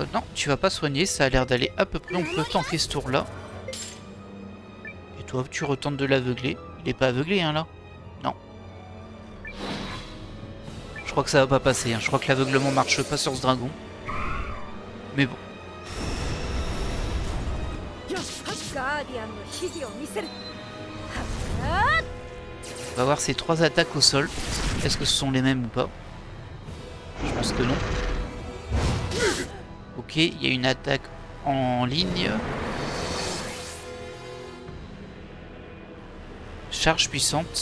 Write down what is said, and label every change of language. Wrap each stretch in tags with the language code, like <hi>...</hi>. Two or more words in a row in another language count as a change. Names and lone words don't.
<fr>Non, tu vas pas soigner, ça a l'air d'aller à peu près. On peut tanker ce tour là. Et toi tu retentes de l'aveugler. Il est pas aveuglé hein là? Non. Je crois que ça va pas passer, hein. Je crois que l'aveuglement marche pas sur ce dragon. Mais bon.</fr> <ja>ガーディアンの秘技を見せる。</ja> <fr>On va voir ces 3 attaques au sol. Est-ce que ce sont les mêmes ou pas? Je pense que non. Ok, il y a une attaque en ligne. Charge puissante.</fr>